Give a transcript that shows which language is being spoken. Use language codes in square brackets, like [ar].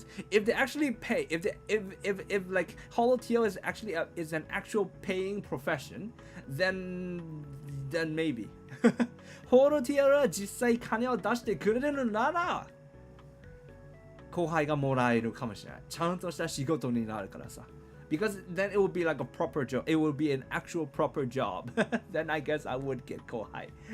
[en] If they actually pay, if like HoloTL is actually is an actual paying profession, then maybe. [ja] HoloTL は実際金を出してくれるなら後輩がもらえるかもしれない。ちゃんとした仕事になるからさ。 [en] Because then it would be like a proper job. It would be an actual proper job. Then I guess I would get 後輩。